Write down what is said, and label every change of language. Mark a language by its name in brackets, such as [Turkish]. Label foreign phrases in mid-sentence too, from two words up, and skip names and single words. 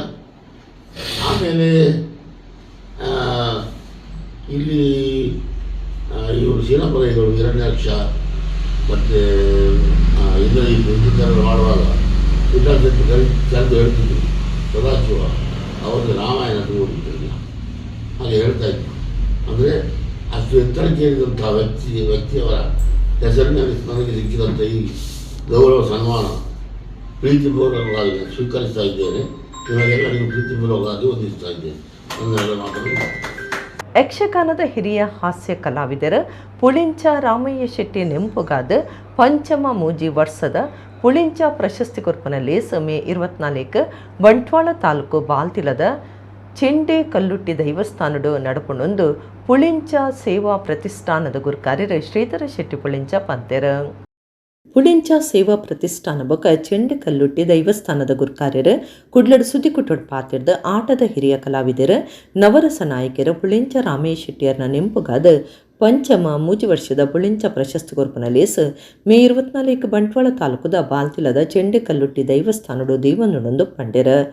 [Kannada] ಆಮೇಲೆ ಇಲ್ಲಿ ಇವರು ಸೇನಾಪಡೆಗಳು ಹಿರಣ್ಯಾಕ್ಷ ಮತ್ತು ಇಂದ್ರಜಿತ್ ಮಾಡುವಾಗ ವಿಠಲ್ ಕರೆದು ಹೇಳ್ತಿದ್ರು ಸದಾಶಿವ ಅವ್ರಿಗೆ ರಾಮಾಯಣ ಓದಿದ್ದಿಲ್ಲ, ಹಾಗೆ ಹೇಳ್ತಾ ಇದ್ರು. ಅಂದರೆ ಅಷ್ಟು ಎತ್ತರಕ್ಕೆ ಏರಿದಂಥ ವ್ಯಕ್ತಿಯವರ ಹೆಸರಿನಲ್ಲಿ ನನಗೆ ಸಿಕ್ಕಿದಂಥ ಈ ಗೌರವ ಸನ್ಮಾನ ಪ್ರೀತಿಪೂರ್ವಕವಾಗಿ ಸ್ವೀಕರಿಸ್ತಾ ಇದ್ದೇನೆ. ನಿಮಗೆಲ್ಲರಿಗೂ ಪ್ರೀತಿಪೂರ್ವಕವಾಗಿ ವಂದಿಸ್ತಾ ಇದ್ದೇನೆ. ನನ್ನೆಲ್ಲ ಮಾತನ್ನು [Tulu] ಯಕ್ಷಗಾನದ ಹಿರಿಯ ಹಾಸ್ಯ ಕಲಾವಿದರ ಪುಳಿಂಚ ರಾಮಯ್ಯ ಶೆಟ್ಟಿ ನೆಂಪುಗಾದ ಪಂಚಮ ಮೂಜಿ ವರ್ಷದ ಪುಳಿಂಚ ಪ್ರಶಸ್ತಿ ಕೊರ್ಪನಲ್ಲಿ ಮೇ 24 ಬಂಟ್ವಾಳ ತಾಲೂಕು ಬಾಲ್ತಿಲದ ಚೆಂಡೆ ಕಲ್ಲುಟ್ಟಿ ದೈವಸ್ಥಾನಡು ನಡಪುಣೊಂದು ಪುಳಿಂಚ ಸೇವಾ ಪ್ರತಿಷ್ಠಾನದ ಗುರುಕಾರ್ಯರು ಶ್ರೀಧರ ಶೆಟ್ಟಿ ಪುಳಿಂಚ ಪಂತೆರ ಪುಳಿಂಚ ಸೇವಾ ಪ್ರತಿಷ್ಠಾನ ಬೊಕ ಚೆಂಡೆ ಕಲ್ಲುಟ್ಟಿ ದೈವಸ್ಥಾನದ ಗುರುಕಾರ್ಯರು ಕುಡ್ಲಡ್ ಸುದ್ದಿ ಕುಟ್ಟೊಡ್ ಪಾತಿರ್ದ ಆಟದ ಹಿರಿಯ ಕಲಾವಿದರ ನವರಸ ನಾಯಕರ ಪುಳಿಂಚ ರಾಮಯ್ಯ ಶೆಟ್ಟಿಯರ್ನ ನೆಂಪುಗಾದ ಪಂಚಮ ಮೂಜಿ ವರ್ಷದ ಪುಳಿಂಚ ಪ್ರಶಸ್ತಿ ಕೊರ್ಪನಲ್ಲಿ ಮೇ 24 ಬಂಟ್ವಾಳ ತಾಲೂಕುದ ಬಾಲ್ತಿಲದ ಚೆಂಡೆ ಕಲ್ಲುಟ್ಟಿ ದೈವಸ್ಥಾನಡು ದೀವನೊಂದು ಪಂಡ್ಯರ